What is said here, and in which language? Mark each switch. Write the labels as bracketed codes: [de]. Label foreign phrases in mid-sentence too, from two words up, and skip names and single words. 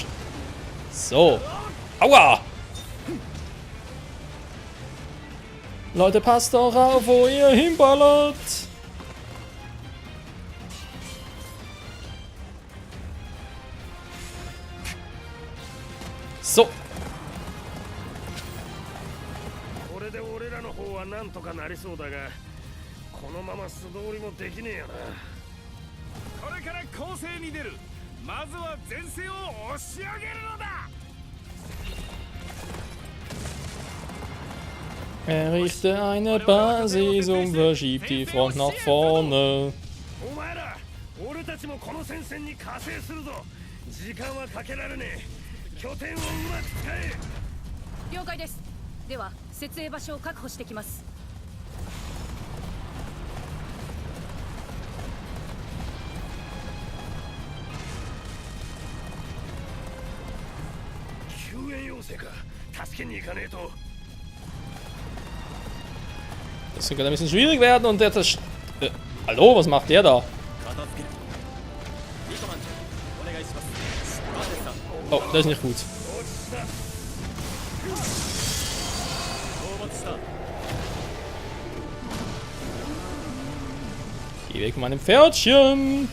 [de] So. Aua! Leute, passt doch auf, wo ihr hinballert. So. [ja] これで俺らの方はなんとかなりそうだが、このまま素通りもできねえよな。これから攻勢に出る。まずは前線を押し上げるのだ。 [de] Errichte eine Basis und verschiebt die Front nach vorne. [ja] お前ら、俺たちもこの戦線に加勢するぞ。時間はかけられねえ。拠点をうまく使え。了解です。では設営場所を確保してきます。救援要請か。助けに行かねえと。 [de] Das könnte ein bisschen schwierig werden und der hallo, was macht der da? Oh, das ist nicht gut. Geh weg von meinem Pferdchen.